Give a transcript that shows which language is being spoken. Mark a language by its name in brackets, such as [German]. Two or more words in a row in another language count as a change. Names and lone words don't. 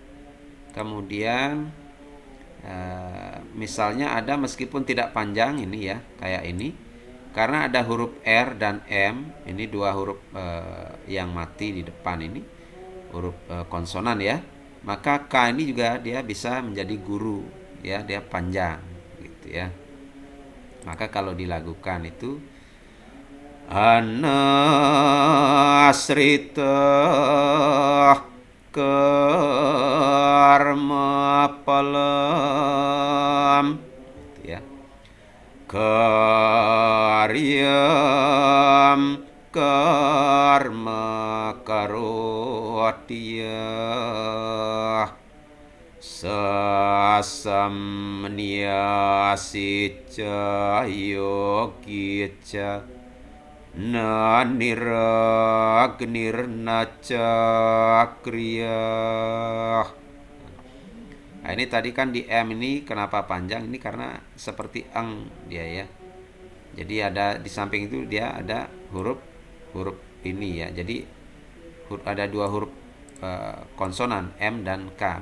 [Indonesian] Kemudian misalnya ada meskipun tidak panjang ini ya, kayak ini, karena ada huruf R dan M, ini dua huruf yang mati di depan ini, huruf konsonan ya, maka K ini juga dia bisa menjadi guru ya, dia panjang gitu ya. Maka kalau dilakukan itu [Sanskrit] anasrita karma palam [Indonesian] gitu ya. [Sanskrit] Karma karyam karma karotya sasamnyasica yogica na niragnirna cakriya. [Indonesian] Nah, ini tadi kan di M ini kenapa panjang? Ini karena seperti eng dia ya. Jadi ada di samping itu dia ada huruf ini ya. Jadi ada dua huruf konsonan M dan K.